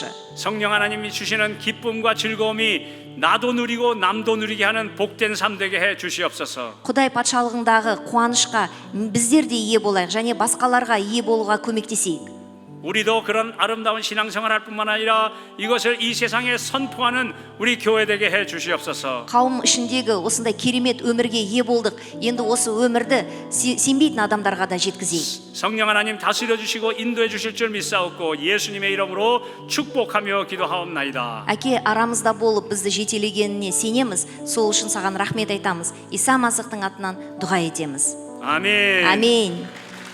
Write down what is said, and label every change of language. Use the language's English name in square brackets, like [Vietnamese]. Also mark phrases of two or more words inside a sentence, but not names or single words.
[Korean] 성령 하나님이 주시는 기쁨과 즐거움이 나도 누리고 남도 누리게 하는 복된 삶 되게 해 주시옵소서. [Kazakh] Құдай патшалығындағы қуанышқа біздер де ие болайық және басқаларға ие болуға көмектесейік. [Korean] 우리도 그런 아름다운 신앙생활할 뿐만 아니라 이것을 이 세상에 선포하는 우리 교회 되게 해 주시옵소서. [Kazakh] Қауым ішіндегі осындай керемет өмірге ие болдық. Енді осы өмірді сенбейтін адамдарға да жеткізейік. [Korean] 성령 하나님 다스려 주시고 인도해 주실 줄 믿사옵고 예수님의 이름으로 축복하며 기도하옵나이다. [Kazakh] Әке арамызда болып бізді жетелегеніне сенеміз. Сол үшін саған рахмет айтамыз. Иса Масихтың атынан дұға етеміз. [Korean] 아멘. [Kazakh] Аминь.